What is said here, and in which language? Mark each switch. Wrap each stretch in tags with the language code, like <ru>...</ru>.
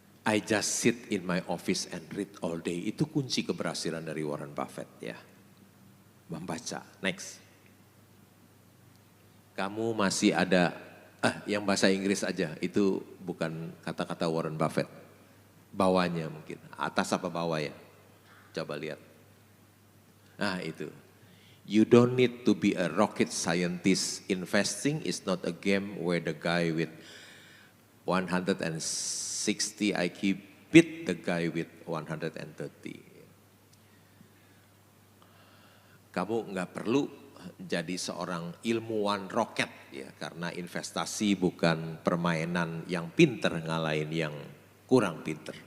<en>I just sit in my office and read all day,</en> <id>itu kunci keberhasilan dari Warren Buffett ya. Membaca, next. Kamu masih ada, yang bahasa Inggris aja, itu bukan kata-kata Warren Buffett. Bawahnya mungkin, atas apa bawah ya? Coba lihat. Nah itu,</id> <en>you don't need to be a rocket scientist. Investing is not a game where the guy with 160 IQ beat the guy with 130.</en> <id>Kamu nggak perlu jadi seorang ilmuwan roket ya, karena investasi bukan permainan yang pinter ngalahin yang kurang pinter.</id>